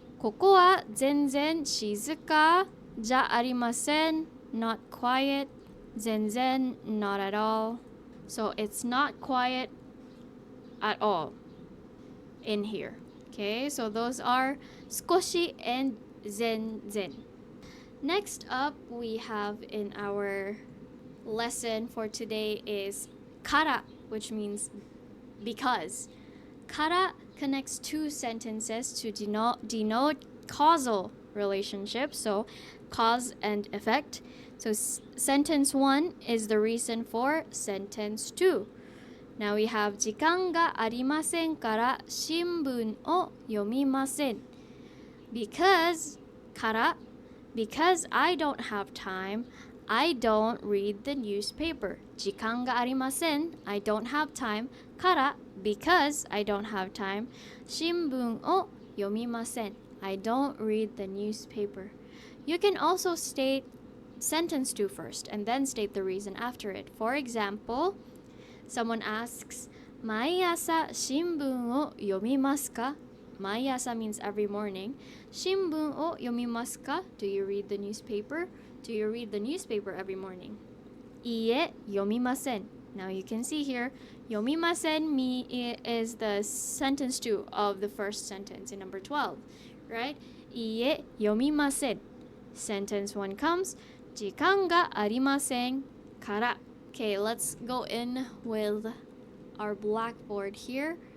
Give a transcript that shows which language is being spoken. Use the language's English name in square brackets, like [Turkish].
[Japanese] ここは全然静かじゃありません. [English] Not quiet. 全然 not at all. So it's not quiet at all in here. Okay, so those are 少し and 全然. Next up, we have in our lesson for today is から, which means because. から connects two sentences to denote causal relationship, so cause and effect. So sentence 1 is the reason for sentence 2. Now we have [Japanese] 時間がありませんから新聞を読みません. [English] Because から because I don't have time, I don't read the newspaper. [Japanese] 時間がありません [English] I don't have time から because I don't have time [Japanese] 新聞を読みません [English] I don't read the newspaper. You can also state sentence 2 first and then state the reason after it. For example, someone asks 毎朝新聞を読みますか? 毎朝 means every morning. [Japanese] 新聞を読みますか? [English] Do you read the newspaper? Do you read the newspaper every morning? [Japanese] いいえ、読みません. [English] Now you can see here, 読みません is the sentence 2 of the first sentence in number 12, right? [Japanese] いいえ、読みません. [English] Sentence 1 comes, [Japanese] 時間がありませんから. [English] Okay, let's go in with our blackboard here.